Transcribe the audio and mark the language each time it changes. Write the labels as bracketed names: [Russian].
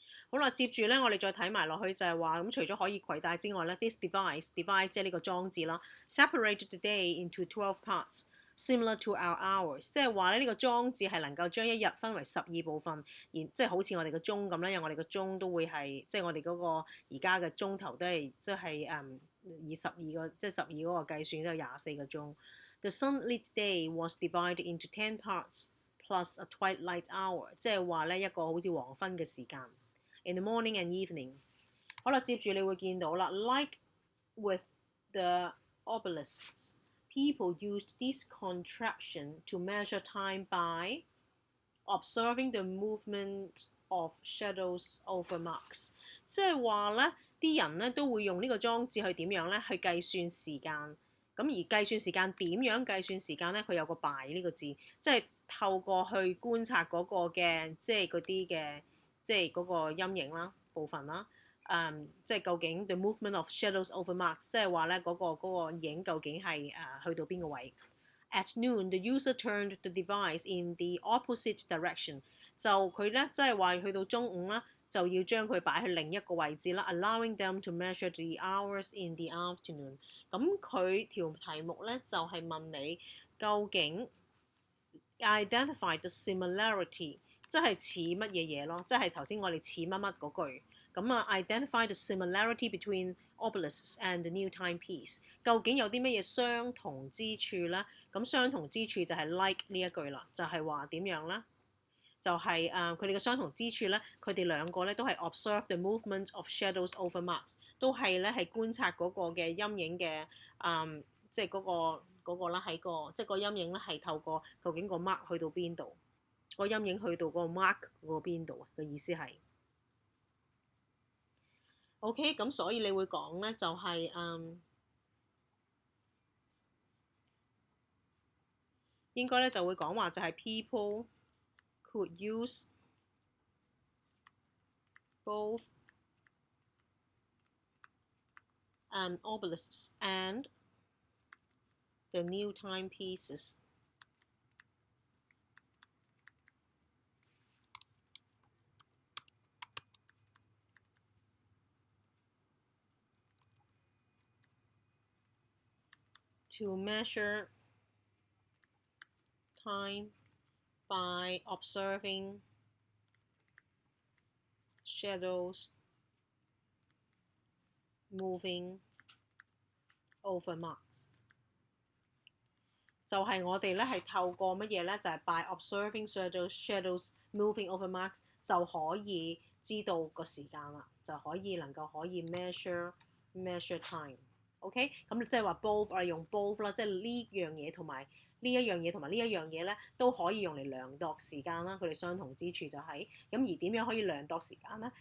[Cantonese] 好啦，接住咧，我哋再睇埋落去就係話，咁除咗可以攜帶之外咧 ， [English] this device [Cantonese] 即係呢個裝置啦 ， [English] separated the day into 12 parts，similar to our hours， [Cantonese] 即係話咧呢個裝置係能夠將一日分為12部分，即係好似我哋個鐘咁咧，因為我哋個鐘都會係即係我哋嗰個而家嘅鐘頭都係即係以12個即係12嗰個計算都有24個鐘。 [English] The sunlit day was divided into 10 parts plus a twilight hour， [Cantonese] 即係話咧一個好似黃昏嘅時間。 [English] In the morning and evening， [Cantonese] 好啦，接住你會見到啦 [English] ，like with the obelisks, people used this contraption to measure time by observing the movement of shadows over marks。 [Cantonese] 即係話咧，啲人咧都會用呢個裝置去點樣咧？去計算時間。咁而計算時間點樣計算時間咧？佢有個 by 呢個字，即係透過去觀察嗰個嘅即係嗰啲嘅。即係嗰個陰影啦部分啦，即係究竟 [English] the movement of shadows over marks， [Cantonese] 即係話咧嗰個影究竟係去到邊個位 ？ [English] At noon, the user turned the device in the opposite direction， [Cantonese] 就佢咧即係話去到中午啦，就要將佢擺去另一個位置啦 ， [English] allowing them to measure the hours in the afternoon。 [Cantonese] 咁佢條題目咧就係問你究竟 [English] identify the similarity。 [Cantonese] 即係似乜嘢嘢咯？即係頭先我哋似乜乜嗰句咁啊。 [English] Identify the similarity between obelisks and the new timepiece。 [Cantonese] 究竟有啲乜嘢相同之處咧？咁相同之處就係 like 呢一句啦，就係話點樣咧？就係佢哋嘅相同之處咧，佢哋兩個咧都係 [English] observe the movement of shadows over marks， [Cantonese] 都係咧係觀察嗰個嘅陰影嘅即係嗰個啦喺個即係個陰影咧係透過究竟個 mark 去到邊度？個陰影去到嗰個 mark 嗰個邊度啊？嘅意思係 OK， 咁所以你會講咧就係、應該咧就會講話就係 [English] people could use both obelisks and the new timepieces to measure time by observing shadows moving over marks。 [Cantonese] 就係我哋咧係透過乜嘢咧？就係、是、 [English] by observing shadows moving over marks [Cantonese] 就可以知道個時間啦，就可以能夠可以 [English] measure time。 [Cantonese] OK， 咁即係話 both 我哋用 both 啦，即係呢樣嘢同埋呢一樣嘢同埋呢一樣嘢咧都可以用嚟量度時間啦。佢哋相同之處就係、是、咁，而點樣可以量度時間咧？